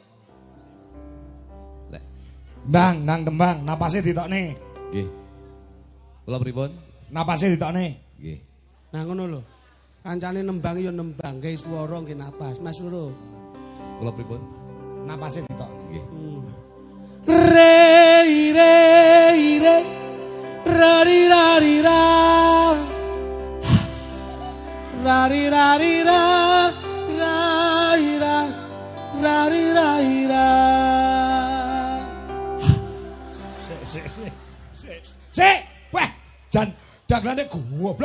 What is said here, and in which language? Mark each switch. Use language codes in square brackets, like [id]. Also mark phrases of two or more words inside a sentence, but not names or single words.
[jv] Lek Ndang tembang, napase ditokne. nggih. Kula pripun? Napase ditokne. Nggih. Nah ngono lho. Kancane nembang ya nembang, gawe swara nggih napas. Mas Loro. Kula pripun? Napase ditokne. Nggih. Rei rei rei rari rari ra rari rari ra rai ra rari rai ra Sik, weh, jan daglane goblok.